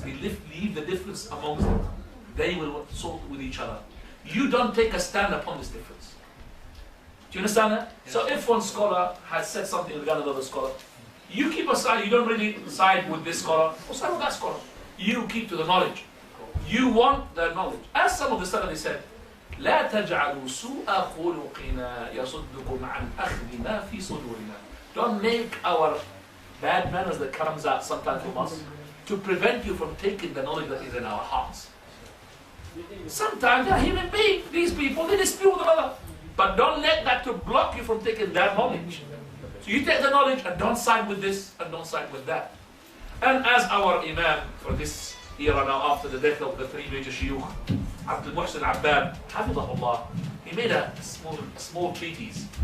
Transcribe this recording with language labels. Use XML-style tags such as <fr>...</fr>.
<en>They leave the difference amongst them. They will sort with each other. You don't take a stand upon this difference. Do you understand that? Yes. So if one scholar has said something regarding another scholar, you keep aside, you don't really side with this scholar or side with that scholar. You keep to the knowledge. You want the knowledge. As some of the scholars said,</en> <ar>لا تجعلوا سوء خلقنا يصدكم عن أخذ ما في صدورنا.</ar> <en>Don't make our bad manners that comes out sometimes from us to prevent you from taking the knowledge that is in our hearts. Sometimes they're human beings. These people, they dispute with one another. But don't let that to block you from taking that knowledge. So you take the knowledge and don't side with this and don't side with that. And as our Imam for this era now, after the death of the three major Sheikh, Abdul Muhsin Abbad, Hafidahullah, he made a small treatise.</en>